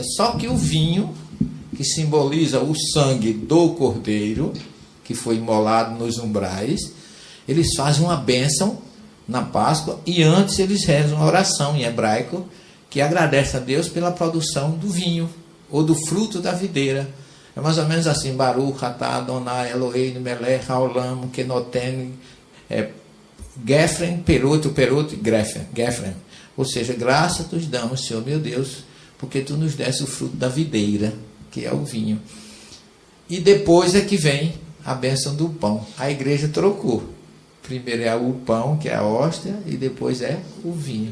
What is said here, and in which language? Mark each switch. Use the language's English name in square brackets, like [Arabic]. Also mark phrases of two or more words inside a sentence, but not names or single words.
[Portuguese] Só que o vinho, que simboliza o sangue do cordeiro, que foi imolado nos umbrais, eles fazem uma bênção na Páscoa e antes eles rezam uma oração em hebraico que agradece a Deus pela produção do vinho ou do fruto da videira. É mais ou menos assim: [Hebrew] ברוך אתה אדני אלהינו מלך העולם כנותן גפן, פרות, גפן. [Portuguese] Ou seja, graças te damos, Senhor meu Deus, porque tu nos deste o fruto da videira, que é o vinho. E depois é que vem a bênção do pão. A igreja trocou. Primeiro é o pão, que é a hóstia, e depois é o vinho.